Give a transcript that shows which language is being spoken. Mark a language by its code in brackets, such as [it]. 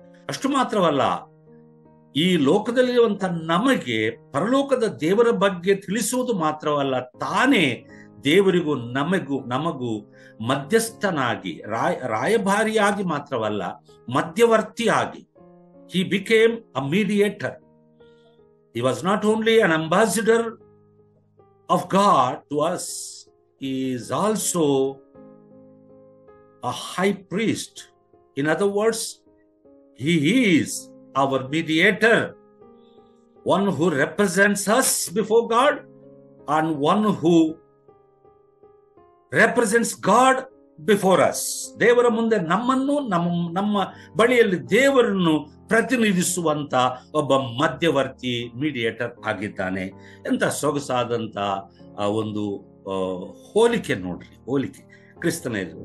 [kn] ಅಷ್ಟು ಮಾತ್ರವಲ್ಲ, ಈ ಲೋಕದಲ್ಲಿರುವಂತ ನಮಗೆ ಪರಲೋಕದ ದೇವರ ಬಗ್ಗೆ ತಿಳಿಸುವುದು ಮಾತ್ರವಲ್ಲ, ತಾನೇ ದೇವರಿಗೂ ನಮಗೂ ಮಧ್ಯಸ್ಥನಾಗಿ, ರಾಯಭಾರಿಯಾಗಿ ಮಾತ್ರವಲ್ಲ, ಮಧ್ಯವರ್ತಿಯಾಗಿ. [en] He became a mediator. He was not only an ambassador of God to us, he is also a high priest. In other words, he is our mediator, one who represents us before God and one who represents God before us. [kn] ದೇವರ ಮುಂದೆ ನಮ್ಮನ್ನು, ನಮ್ಮ ಬಳಿಯಲ್ಲಿ ದೇವರನ್ನು ಪ್ರತಿನಿಧಿಸುವಂತ ಒಬ್ಬ ಮಧ್ಯವರ್ತಿ, mediator ಆಗಿದ್ದಾನೆ. ಎಂತ ಸೊಗಸಾದಂತ ಒಂದು ಹೋಲಿಕೆ ನೋಡ್ರಿ, ಹೋಲಿಕೆ ಕ್ರಿಸ್ತನ.